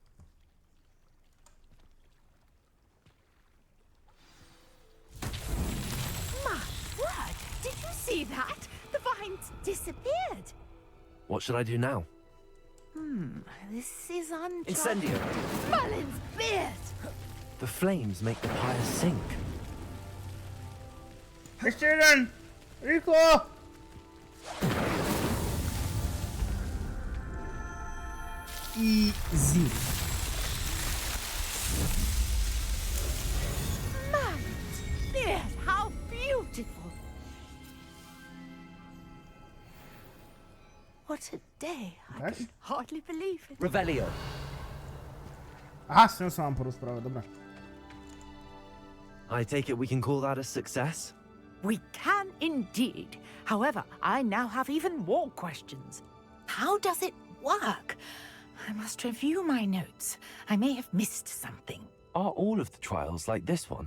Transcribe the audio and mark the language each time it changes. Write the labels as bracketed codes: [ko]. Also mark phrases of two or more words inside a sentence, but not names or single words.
[en] My word! Did you see that? The vines disappeared. What should I do now? This is uncharted. Incendio! Merlin's beard! The flames make the pyre sink. [sk] Ešte jeden! Rýchlo! [en] Easy. Merlin's beard! How beautiful! What a day. I Yes? can hardly believe it. Revelio. [sk] Aha, s ňou sa mám porozprávať, dobré. [en] I take it we can call that a success? We can indeed. However, I now have even more questions. How does it work? I must review my notes. I may have missed something. Are all of the trials like this one?